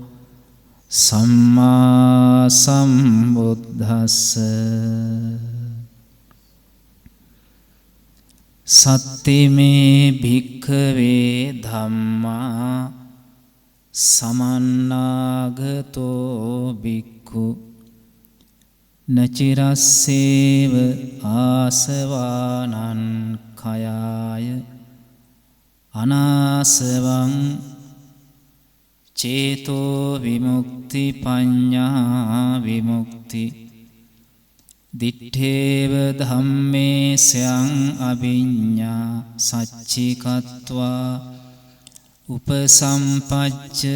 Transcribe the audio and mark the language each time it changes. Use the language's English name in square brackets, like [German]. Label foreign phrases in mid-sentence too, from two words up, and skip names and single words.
[Pali] සම්මා සම්බුද්දස්ස සත්තිමේ භික්ඛවේ ධම්මා සමන්නාගතෝ භික්ඛු නචිරස්සේව ආසවානං khයාය අනාසවං චේතෝ විමුක්ති පඤ්ඤා විමුක්ති දිත්තේව ධම්මේ සයං අභිඤ්ඤා සච්චිකත්වා උපසම්පච්ච